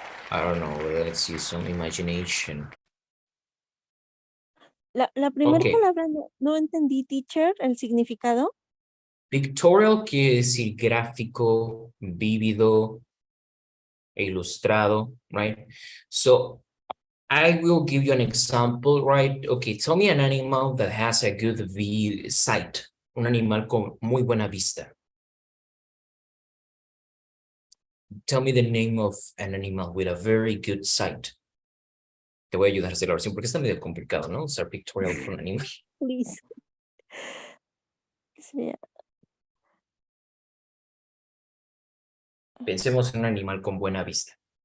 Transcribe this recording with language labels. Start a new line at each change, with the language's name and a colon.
English: I don't know, let's use some imagination.
Spanish: La primera Ok. palabra no entendí, teacher, el significado. Pictorial quiere decir gráfico, vívido, ilustrado,
English: right? So I will give you an example, right? Okay, tell me an animal that has a good sight.
Spanish: Un animal con muy buena vista.
English: Tell me the name of an animal with a very good sight.
Spanish: Te voy a ayudar a hacer la oración porque está medio complicado, ¿no? Usar pictorial con un animal.
English: Please.
Spanish: Sería Pensemos en un animal con buena vista.